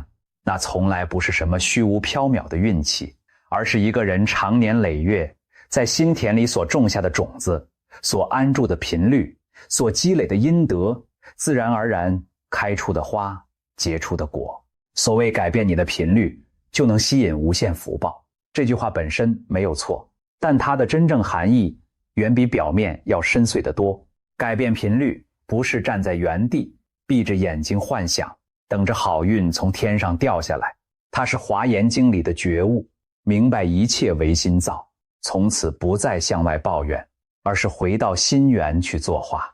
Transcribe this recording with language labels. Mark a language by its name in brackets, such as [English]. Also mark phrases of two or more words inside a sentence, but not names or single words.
[Chinese] 那從來不是什麼虛無縹緲的運氣，而是一個人長年累月在心田裡所種下的種子，所安住的頻率，所積累的陰德，自然而然開出的花，結出的果。所謂改變你的頻率，就能吸引無限福報。這句話本身沒有錯，但它的真正含義遠比表面要深邃得多。改變頻率不是站在原地閉着眼睛幻想，等着好運從天上掉下來。它是華嚴經裡的覺悟，明白一切唯心造，從此不再向外抱怨，而是回到心源去作化。